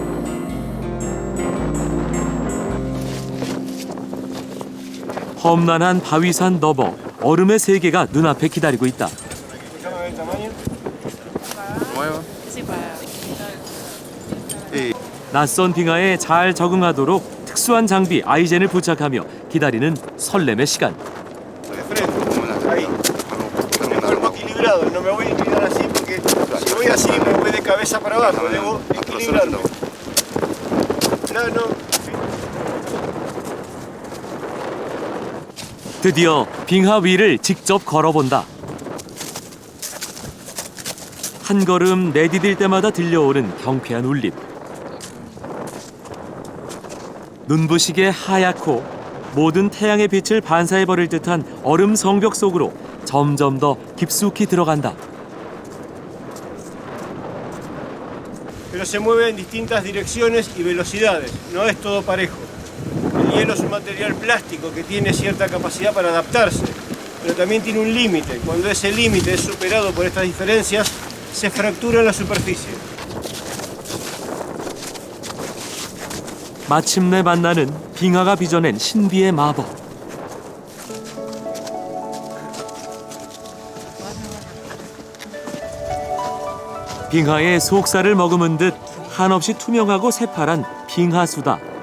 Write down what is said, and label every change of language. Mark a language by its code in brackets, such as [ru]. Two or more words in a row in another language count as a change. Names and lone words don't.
[ko] 험난한 바위산 너머 얼음의 세계가 눈앞에 기다리고 있다. 낯선 빙하에 잘 적응하도록 특수한 장비 아이젠을 부착하며 기다리는 설렘의 시간. [es] No me voy a inclinar así porque si voy así me voy de cabeza para abajo, debo equilibrarme. Plano. [ko] 드디어 빙하 위를 직접 걸어본다. 한 걸음 내디딜 때마다 들려오는 경쾌한 울림. 눈부시게 하얗고 모든 태양의 빛을 반사해버릴 듯한 얼음 성벽 속으로 점점 더 깊숙이 들어간다. [es] Pero se mueve en distintas direcciones y velocidades, no es todo parejo. El hielo es un material plástico que tiene cierta capacidad para adaptarse, pero también tiene un límite. Cuando ese límite es superado por estas diferencias, se fractura la superficie. [ko] 마침내 만나는 빙하가 빚어낸 신비의 마법. 빙하의 속살을 머금은 듯 한없이 투명하고 새파란 빙하수다.